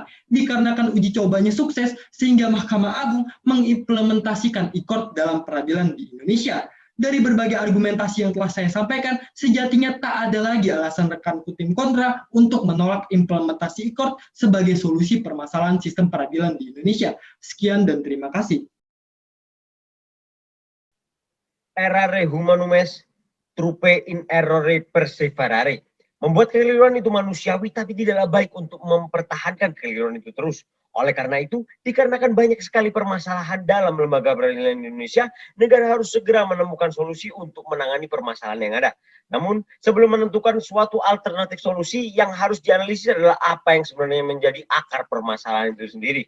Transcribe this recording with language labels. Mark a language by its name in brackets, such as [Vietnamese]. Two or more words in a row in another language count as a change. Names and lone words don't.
[Indonesian] Dikarenakan uji cobanya sukses, sehingga Mahkamah Agung mengimplementasikan e-court dalam peradilan di Indonesia. Dari berbagai argumentasi yang telah saya sampaikan, sejatinya tak ada lagi alasan rekanku tim kontra untuk menolak implementasi e-court sebagai solusi permasalahan sistem peradilan di Indonesia. Sekian dan terima kasih. [Latin] Errare humanum est, trupe in errore perseverare. [Indonesian] Membuat kekeliruan itu manusiawi, tapi tidaklah baik untuk mempertahankan kekeliruan itu terus. Oleh karena itu, dikarenakan banyak sekali permasalahan dalam lembaga peradilan Indonesia, negara harus segera menemukan solusi untuk menangani permasalahan yang ada. Namun, sebelum menentukan suatu alternatif solusi, yang harus dianalisis adalah apa yang sebenarnya menjadi akar permasalahan itu sendiri.